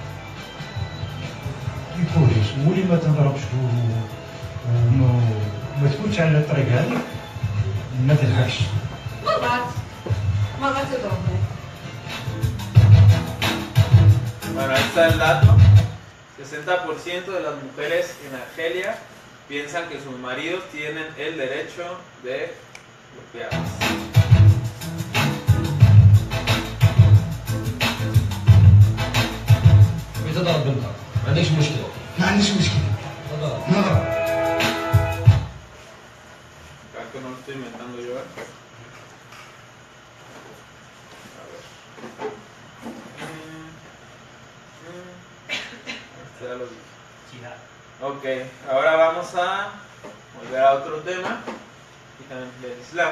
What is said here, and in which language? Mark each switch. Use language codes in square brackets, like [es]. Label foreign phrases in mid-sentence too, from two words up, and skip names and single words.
[ar] البوليس ولي ما تضربش ما تكونش على الطريق هذيك ما تلحقش مرات تضربني. [es] Bueno, ahí está el dato. 60% de las mujeres en Argelia piensan que sus maridos tienen el derecho de golpearlas. [ar] بتضرب بنتك ما عندكش مشكلة. ما عنديش مشكله تضرب. نضرب [es] Acá que no lo estoy inventando yo. A ver. Este ya lo dije. Ok, ahora vamos a volver a otro tema, y también del Islam.